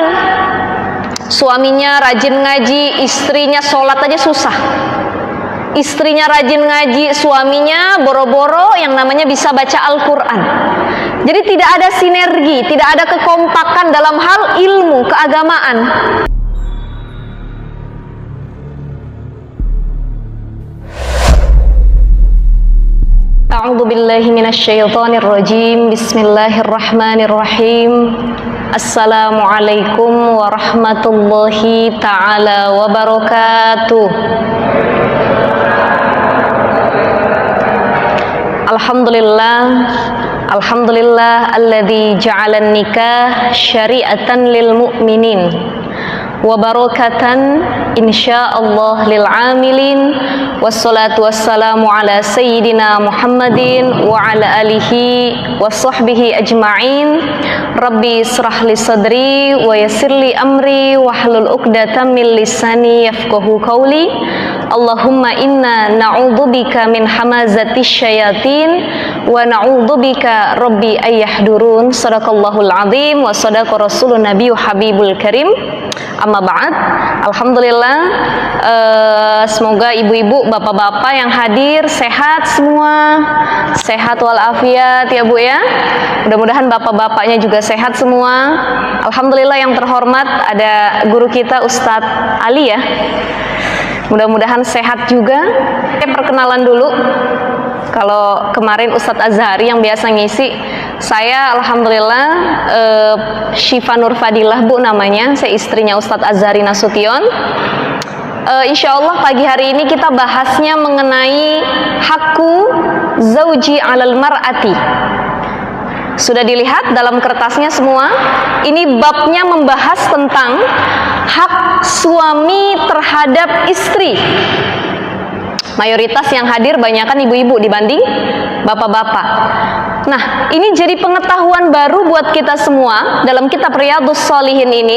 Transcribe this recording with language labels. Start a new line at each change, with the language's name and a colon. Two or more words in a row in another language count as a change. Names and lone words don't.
Indonesian: Suaminya rajin ngaji, istrinya sholat aja susah. Istrinya rajin ngaji, suaminya boro-boro yang namanya bisa baca Al-Quran. Jadi tidak ada sinergi, tidak ada kekompakan dalam hal ilmu keagamaan.
Arabic: أعوذ بالله من الشيطان الرجيم. بسم الله الرحمن الرحيم. السلام عليكم ورحمة الله تعالى وبركاته. الحمد لله الذي جعل النكاح شريعة للمؤمنين وبركة إن شاء الله للعاملين. والصلاة والسلام على سيدنا محمد وعلى آله وصحبه أجمعين. رب اشرح لي صدري ويسر لي أمري واحلل عقدة من لساني يفقهوا قولي. اللهم إنا نعوذ بك من همزات الشياطين ونعوذ بك رب أن يحضرون. صدق الله العظيم وصدق الرسول النبي الحبيب الكريم. أما بعد.
Indonesian: Alhamdulillah, semoga ibu-ibu, bapak-bapak yang hadir sehat semua, sehat walafiat ya Bu ya. Mudah-mudahan bapak-bapaknya juga sehat semua. Alhamdulillah, yang terhormat ada guru kita Ustadz Ali ya. Mudah-mudahan sehat juga. Perkenalan dulu. Kalau kemarin Ustadz Azhari yang biasa ngisi, saya alhamdulillah Syifa Nur Fadilah Bu namanya. Saya istrinya Ustadz Azhari Nasution.
Arabic: إن شاء الله
Indonesian: pagi hari ini kita bahasnya mengenai
Arabic: حق الزوج على المرأة.
Indonesian: Sudah dilihat dalam kertasnya semua. Ini babnya membahas tentang hak suami terhadap istri. Mayoritas yang hadir banyakkan ibu-ibu dibanding bapak-bapak. Nah, ini jadi pengetahuan baru buat kita semua dalam kitab Riyadhus Shalihin ini.